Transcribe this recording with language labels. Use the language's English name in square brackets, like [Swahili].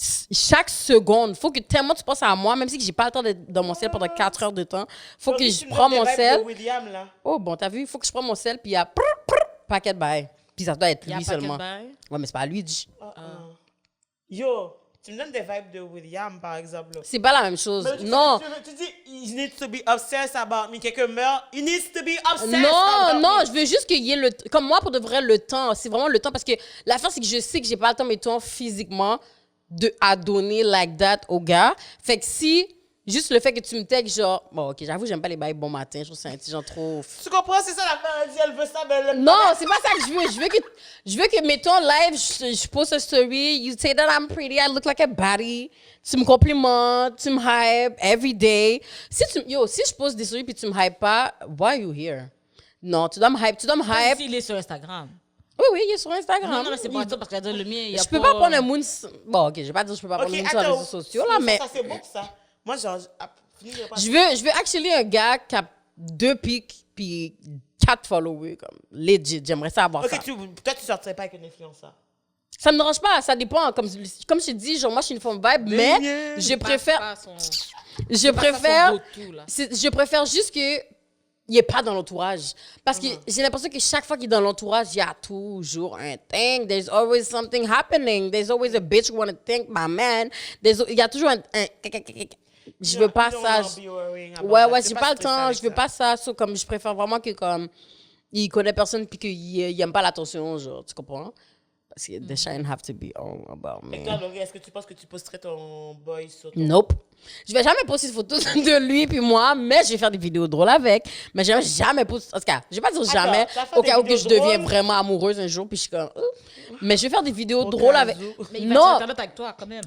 [French] Chaque seconde, faut que tellement tu penses à moi, même si j'ai pas le temps d'être dans mon ciel pendant 4 heures de temps, faut que je prends mon sel. William, là. Oh, bon, t'as vu, il faut que je prends mon sel, puis il y a paquet de bail. Puis ça doit être lui seulement. Ouais, mais c'est pas lui. Yo, tu me donnes des vibes de William, par exemple. C'est pas la même chose. Mais Non. Tu dis, [English] he needs to be obsessed about me. [French] Quelqu'un meurt, [English] he needs to be obsessed [French] Non, [English] about [French] non, [English] me. [French] je veux juste qu'il y ait le... Comme moi, pour de vrai, le temps. C'est vraiment le temps, parce que l'affaire, c'est que je sais que j'ai pas le temps, mettons, physiquement, à donner [English] like that [French] au gars. Fait que si... Juste le fait que tu me textes, genre... Bon, OK, j'avoue, j'aime pas les bails bon matin. Je trouve que c'est un petit genre trop... Tu comprends? C'est ça l'affaire. Elle dit, elle veut ça, mais elle Non, c'est pas ça que je veux. Je veux que mettons, live, je poste une story. [English] You say that I'm pretty, I look like a baddie. [French] Tu me complimentes, tu me hype [English] every day. [French] Si je poste des stories puis tu me hype pas, [English] why are you here? [French] Non, tu dois me hype. Il est sur Instagram. Oui, il est sur Instagram. Non, mais c'est pas ça, parce que le mien, il y a Je peux pas prendre un moon... Bon, OK, je vais pas dire que je peux pas prendre un moon sur les réseaux sociaux, là, mais... Ça, c'est beau, ça. Moi, genre... Je veux actually un gars qui a 2 pics puis 4 followers, comme legit. J'aimerais ça avoir ça. Toi, tu sortirais pas avec un influenceur. Ça me dérange pas, ça dépend. Comme je te dis, genre, moi, je suis une femme vibe, mais je préfère... Je préfère juste que il est pas dans l'entourage. Parce que j'ai l'impression que chaque fois qu'il est dans l'entourage, il y a toujours un thing. [English] There's always something happening. There's always a bitch who want to think my man. [French] Il y a toujours un je veux pas ça. Ouais, j'ai pas le temps. Je veux pas ça. So, comme, je préfère vraiment que comme il connaît personne puis qu'il aime pas l'attention, genre, tu comprends? Parce que [English] the shine have to be all about me. [French] Et toi, Laurie, est-ce que tu penses que tu posterais ton boy sur ton... [English] Nope. [French] Je vais jamais poster de photos de lui puis moi, mais je vais faire des vidéos drôles avec. Mais je vais jamais poster... En tout cas, je vais pas dire jamais, au cas où que je deviens vraiment amoureuse un jour puis je suis comme... Mais je vais faire des vidéos drôles avec... Mais il va être avec toi, quand même.